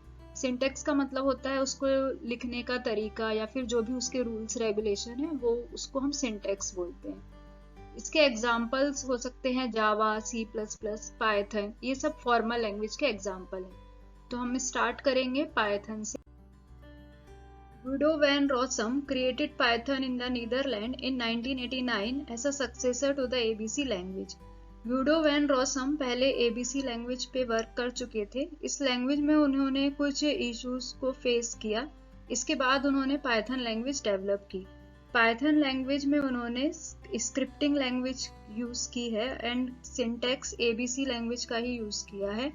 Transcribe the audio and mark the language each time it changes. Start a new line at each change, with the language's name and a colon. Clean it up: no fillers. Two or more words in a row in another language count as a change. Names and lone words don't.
Hindi: सिंटेक्स का मतलब होता है उसको लिखने का तरीका या फिर जो भी उसके
English: rules regulation
Hindi: है वो उसको हम सिंटेक्स बोलते हैं. इसके एग्जाम्पल्स हो सकते हैं जावा, सी प्लस प्लस, पाइथन. ये सब
English: formal language
Hindi: के एग्जाम्पल हैं. तो हम स्टार्ट करेंगे पाइथन से.
English: Guido van Rossum created Python in the Netherlands in 1989 as a successor to the ABC language.
Hindi: Guido van Rossum पहले ABC लैंग्वेज पे वर्क कर चुके थे. इस लैंग्वेज में उन्होंने कुछ इश्यूज को फेस किया. इसके बाद उन्होंने पाइथन लैंग्वेज डेवलप की. पाइथन लैंग्वेज में उन्होंने
English: scripting language use
Hindi: की है
English: and syntax ABC language
Hindi: का ही यूज किया है.